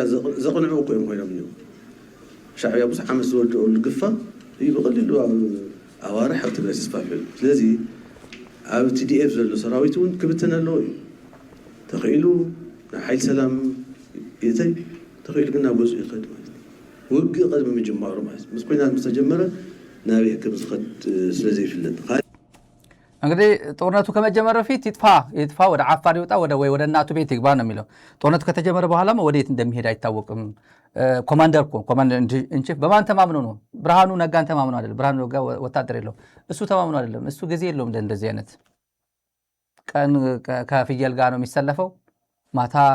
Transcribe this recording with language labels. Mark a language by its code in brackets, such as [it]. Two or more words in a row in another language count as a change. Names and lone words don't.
[ti] ዘቕንዑ እኮ እዮም ኮይኖም እዮም። ሻዕብያ ብዙሕ ዓመት ዝወድቀሉ ግፋ እዩ ብቐሊሉ ኣዋርሕ ኣብ ትግራይ ተስፋፊዑ። ስለዚ ኣብ ቲዲኤፍ ዘሎ ሰራዊት እውን ክብትን ኣለዎ እዩ ተኽኢሉ ናብ ሓይሊ ሰላም እተይ ተኽኢሉ ግን ናብ ገፁ ይኸድ ማለት እዩ። ውግእ ቀድሚ ምጅማሩ ማለት ምስ ኩናት ምስ ተጀመረ ናበይ ከም ዝኸድ ስለዘይፍለጥ [am] እንግዲህ ጦርነቱ ከመጀመሩ በፊት ይጥፋ ወደ አፋር ይወጣ ወደ እናቱ ቤት ይግባ ነው የሚለው። ጦርነቱ ከተጀመረ በኋላማ ወዴት እንደሚሄድ አይታወቅም። [en] commander in chief [am] በማን ተማምኖ ነው? ብርሃኑ ነጋን ተማምኖ አይደለም። ብርሃኑ ነጋ ወታደር የለው እሱ ተማምኖ አይደለም። እሱ ጊዜ የለውም እንደዚህ አይነት ቀን ከፍየል ጋር ነው የሚሰለፈው፣ ማታ